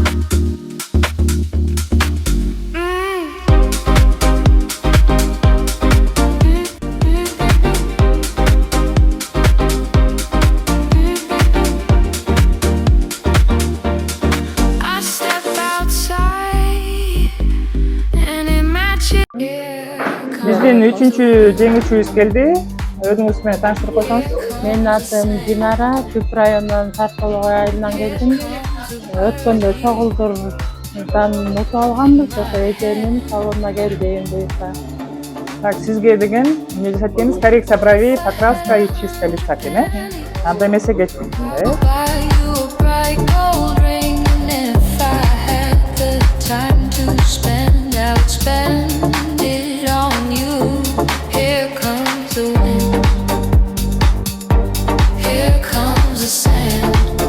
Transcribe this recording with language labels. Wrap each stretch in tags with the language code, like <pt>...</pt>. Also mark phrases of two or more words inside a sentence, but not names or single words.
<en>I step outside and imagine.</en> <ky>Биздин 3-чү жеңүүчүбүз келди. Өзүңүз менен тааныштырып койсоңуз. Менин атым Динара, Түп районунун Саркулук айылынан келдим. Өткөндө чогулдурдан утуп алганбыз, ошо эженин салонуна келдим буюрса. Так, сизге деген эмне жасайт экенбиз?</ky> <ru>Коррекция бровей, покраска и чистка лица</ru> <ky>экен, э? Анда эмесе кеттик.</ky> <en>Buy you a bright gold ring, and if I had the time to spend, I would spend it on you. Here comes the wind. Here comes the sand.</en>